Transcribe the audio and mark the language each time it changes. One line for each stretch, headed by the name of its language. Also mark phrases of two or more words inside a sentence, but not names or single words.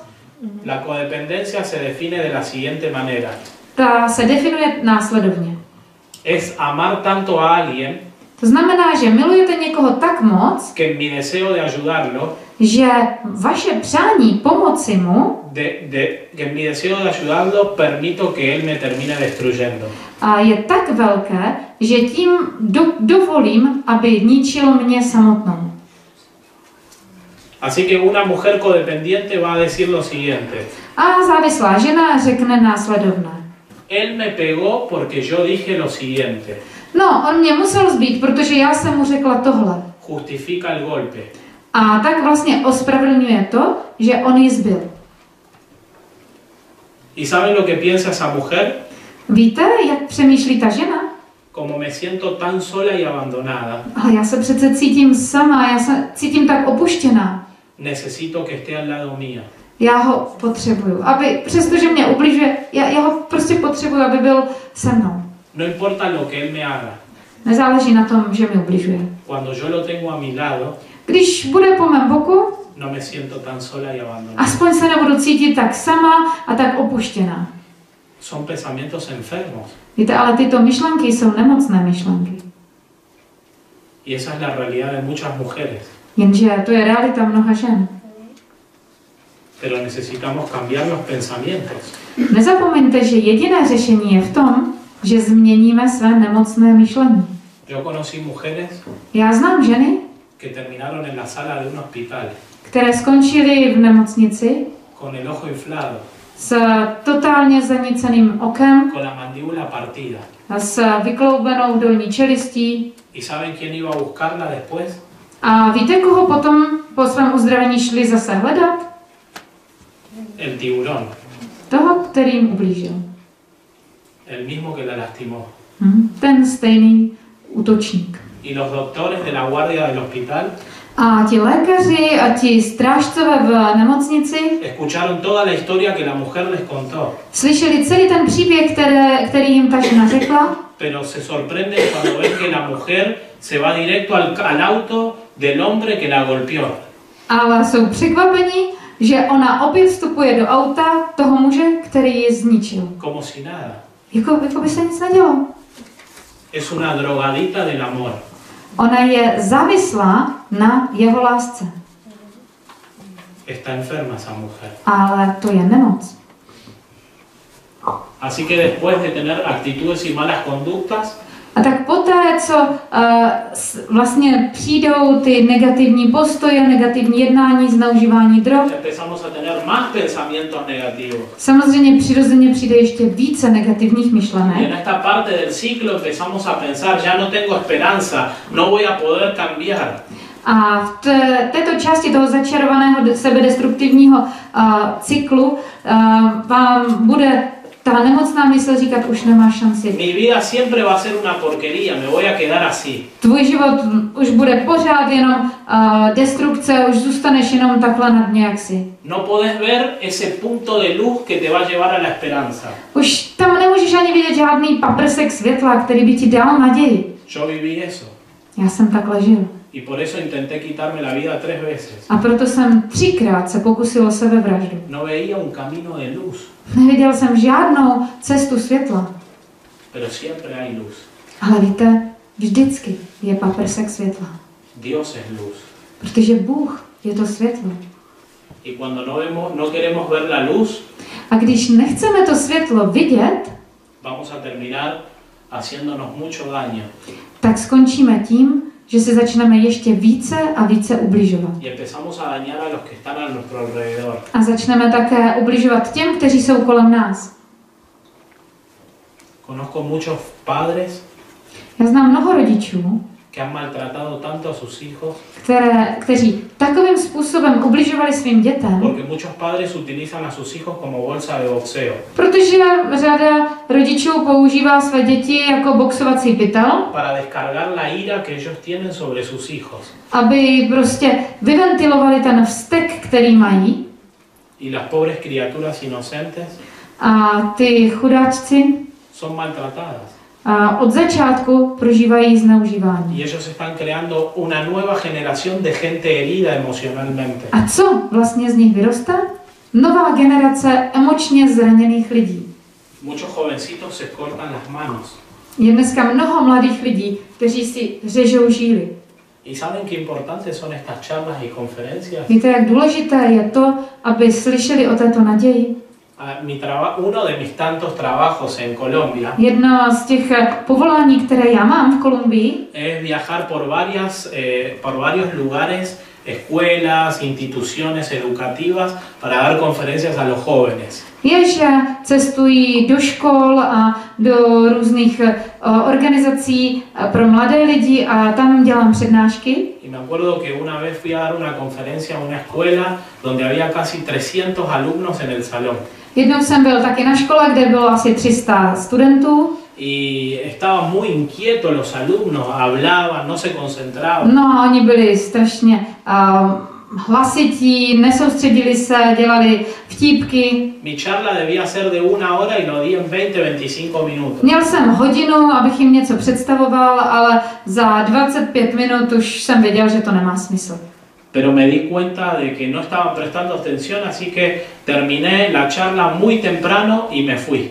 Spanish: La codependencia se define de la siguiente manera.
Czech: Ta se definuje následovně.
Spanish: Es amar tanto a alguien,
Czech: to znamená, že milujete někoho tak moc,
Spanish: que mi deseo de ayudarlo,
Czech: že vaše přání pomoci mu,
Spanish: que mi deseo de ayudarlo permito que él me termine destruyendo.
Czech: A je tak velké, že tím dovolím, aby ničilo mě samotnou.
Spanish: Así que una mujer codependiente va a decir lo siguiente.
Czech: A závislá žena řekne následovné.
Spanish: Él me pegó porque yo dije lo siguiente.
Czech: No, on mě musel zbít, protože já jsem mu řekla tohle.
Spanish: Justifica el golpe.
Czech: A tak vlastně ospravedlňuje to, že on ji zbil.
Spanish: ¿Y saben lo que piensa esa mujer?
Czech: Víte, jak přemýšlí ta žena?
Spanish: Como me siento tan sola y abandonada.
Czech: Ale já se přece cítím sama, já se cítím tak opuštěná.
Spanish: Necesito que esté al lado mío.
Czech: Já ho potřebuju, aby, přestože mě ubližuje, já ho prostě potřebuju, aby byl se mnou.
Spanish: No importa lo que él me haga.
Czech: Nezáleží na tom, že mi ubližuje.
Spanish: Cuando yo lo tengo a mi lado,
Czech: když bude po mém boku,
Spanish: no me siento tan sola y abandonada.
Czech: Aspoň se nebudu cítit tak sama a tak opuštěná.
Spanish: Son pensamientos enfermos.
Czech: Víte, ale tyto myšlenky jsou nemocné myšlenky.
Spanish: Y esa es la realidad de muchas mujeres.
Czech: Jenže to je realita mnoha žen.
Spanish: Pero necesitamos cambiar los pensamientos.
Czech: Nezapomeňte, že jediné řešení je v tom, že změníme své nemocné myšlení.
Spanish: Yo conocí mujeres
Czech: Já znám ženy,
Spanish: que terminaron en la sala de un hospital
Czech: které skončily v nemocnici
Spanish: con el ojo inflado,
Czech: s totálně zaníceným okem,
Spanish: con la mandíbula partida.
Czech: s vykloubenou dolní čelistí.
Spanish: ¿Y saben quién iba a buscarla después?
Czech: A víte, koho potom po svém uzdravení šli zase hledat?
Spanish: El tiburón.
Czech: Toho, který jim ublížil.
Spanish: El mismo que la lastimó.
Czech: Ten stejný útočník.
Spanish: Y los doctores de la guardia del hospital
Czech: A ti lékaři a ti strážcové v nemocnici
Spanish: escucharon toda la historia que la mujer les contó.
Czech: Slyšeli celý ten příběh, který jim ta žena řekla.
Spanish: Pero se sorprenden cuando ven que la mujer se va directo al auto del hombre que la golpeó.
Czech: Ale jsou překvapení, že ona opět vstupuje do auta toho muže, který ji zničil.
Spanish: como si nada.
Czech: Jako by se nic nedělo.
Spanish: Es una drogadita del amor.
Czech: Ona je závislá na jeho lásce.
Spanish: Está enferma esa mujer.
Czech: Ale to je nemoc.
Spanish: Así que después de tener actitudes y malas conductas,
Czech: A tak poté, co vlastně přijdou ty negativní postoje, negativní jednání, zneužívání drog,
Spanish: empezamos a tener más pensamientos negativos.
Czech: samozřejmě přirozeně přijde ještě více negativních
Spanish: Y en
Czech: myšlenek.
Spanish: esta parte del ciclo empezamos a pensar, ya no tengo esperanza, no voy a poder cambiar.
Czech: A v této části toho začarovaného sebedestruktivního cyklu vám bude ta nemocná mysl říkat, už nemá šanci.
Spanish: Mi vida siempre va a ser una porquería, me voy a quedar así.
Czech: Tvůj život už bude pořád jenom destrukce, už zůstaneš jenom takhle na dně, jak jsi.
Spanish: No podés ver ese punto de luz que te va a llevar a la esperanza.
Czech: Už tam nemůžeš ani vidět žádný paprsek světla, který by ti dal naději.
Spanish: Yo viví eso.
Czech: Já jsem takhle žil.
Spanish: Y por eso intenté quitarme la vida 3 veces.
Czech: A proto jsem 3krát se pokusil o sebevraždu.
Spanish: No veía un camino de luz,
Czech: Neviděl jsem žádnou cestu světla.
Spanish: pero siempre hay luz.
Czech: Ale víte, vždycky je paprsek světla.
Spanish: Dios es luz.
Czech: Protože Bůh je to světlo.
Spanish: Y cuando no queremos ver la luz,
Czech: A když nechceme to světlo vidět,
Spanish: vamos a terminar haciéndonos mucho daño.
Czech: tak skončíme tím, že se začneme ještě více a více ubližovat.
Spanish: Y empezamos a dañar a los que están a nuestro alrededor.
Czech: A začneme také ubližovat těm, kteří jsou kolem nás.
Spanish: Conozco muchos padres
Czech: Já znám mnoho rodičů,
Spanish: que han maltratado tanto a sus hijos,
Czech: kteří takovým způsobem ubližovali svým dětem,
Spanish: porque muchos padres utilizan a sus hijos como bolsa de boxeo,
Czech: protože řada rodičů používá své děti jako boxovací pytel,
Spanish: para descargar la ira que ellos tienen sobre sus hijos.
Czech: aby prostě vyventilovali ten vztek, který mají.
Spanish: Y las pobres criaturas inocentes
Czech: A ty chudáčci
Spanish: son maltratadas.
Czech: od začátku prožívají zneužívání.
Spanish: Y ellos están creando una nueva generación de gente herida emocionalmente.
Czech: A co vlastně z nich vyroste? Nová generace emočně zraněných lidí.
Spanish: Muchos jovencitos se cortan las manos.
Czech: Je dneska mnoho mladých lidí, kteří si řežou žíly.
Spanish: ¿Y saben qué importantes son estas charlas y conferencias?
Czech: Víte, jak důležité je to, aby slyšeli o této naději?
Spanish: Uno de mis tantos trabajos en Colombia
Czech: Jedno z těch povolání, které já mám v Kolumbii,
Spanish: es viajar por varios lugares, escuelas, instituciones educativas para dar conferencias a los jóvenes.
Czech: je, že cestují do škol a do různých organizací pro mladé lidi a tam dělám přednášky.
Spanish: Y me acuerdo que una vez fui a dar una conferencia a una escuela donde había casi 300 alumnos en el salón.
Czech: Jednou jsem byl taky na škole, kde bylo asi 300 studentů.
Spanish: Y estaban muy inquietos los alumnos, hablaban, no se concentraban.
Czech: No a oni byli strašně hlasití, nesoustředili se, dělali vtípky.
Spanish: Mi charla debía ser de 1 hora y lo di en 20-25 minutos.
Czech: Měl jsem hodinu, abych jim něco představoval, ale za 25 minut už jsem věděl, že to nemá smysl.
Spanish: Pero me di cuenta de que no estaban prestando atención, así que terminé la charla muy temprano y me fui.